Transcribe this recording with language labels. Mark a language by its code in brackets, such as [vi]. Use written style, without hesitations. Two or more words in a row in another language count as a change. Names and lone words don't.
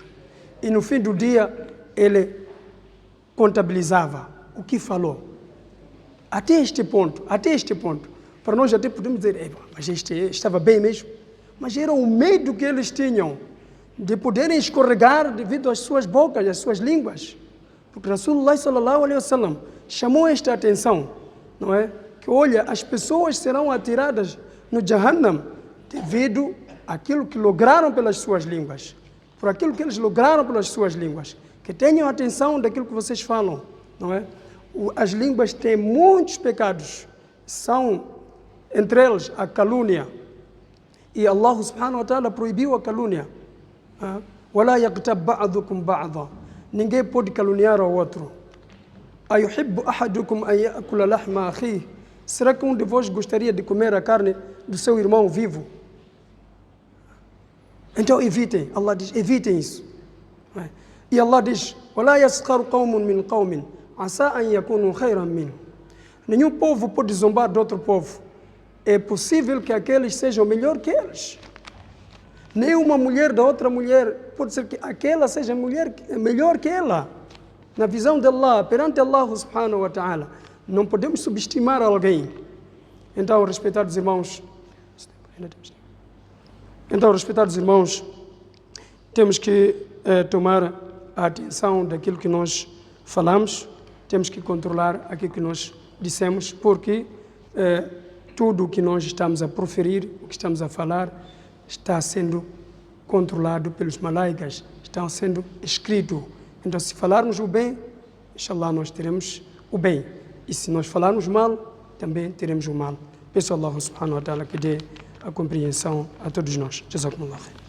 [pt] E no fim do dia, ele contabilizava o que falou. Até este ponto. Para nós até podemos dizer: mas este estava bem mesmo. Mas era o medo que eles tinham de poderem escorregar devido às suas bocas, às suas línguas. Porque Rasulullah [ar] صلى الله عليه وسلم [pt] chamou esta atenção, não é? Que olha, as pessoas serão atiradas no Jahannam devido àquilo que lograram pelas suas línguas. Por aquilo que eles lograram pelas suas línguas. Que tenham atenção daquilo que vocês falam, não é? As línguas têm muitos pecados. São, entre eles, a calúnia. E Allah [ar] سبحانه وتعالى [pt] proibiu a calúnia. [ar] وَلَا يَغْتَبْ بَعْضُكُمْ بَعْضًا. [pt] Ninguém pode caluniar ao outro. [ar] أَيُحِبُّ أَحَدُكُمْ أَنْ يَأْكُلَ لَحْمَ أَخِيهِ. [pt] Será que um de vós gostaria de comer a carne do seu irmão vivo? Então evitem. Allah diz, evitem isso. E Allah diz: [ar] وَلَا يَسْخَرُ قَوْمٌ مِّنْ قَوْمٍ عَسَىٰ أَنْ يَكُونُوا خَيْرًا مِّنْهُ. [pt] Nenhum povo pode zombar de outro povo. É possível que aqueles sejam melhor que eles. Nem uma mulher da outra mulher, pode ser que aquela seja melhor que ela. Na visão de Allah, perante Allah [ar] سبحانه وتعالى, [pt] não podemos subestimar alguém. Então, respeitados irmãos, temos que tomar a atenção daquilo que nós falamos, temos que controlar aquilo que nós dissemos, porque tudo o que nós estamos a proferir, o que estamos a falar, está sendo controlado pelos malaicas, está sendo escrito. Então, se falarmos o bem, inshallah, nós teremos o bem. E se nós falarmos mal, também teremos o mal. Peço a Allah [ar] سبحانه وتعالى [pt] que dê a compreensão a todos nós. [ar] جزاكم الله خير.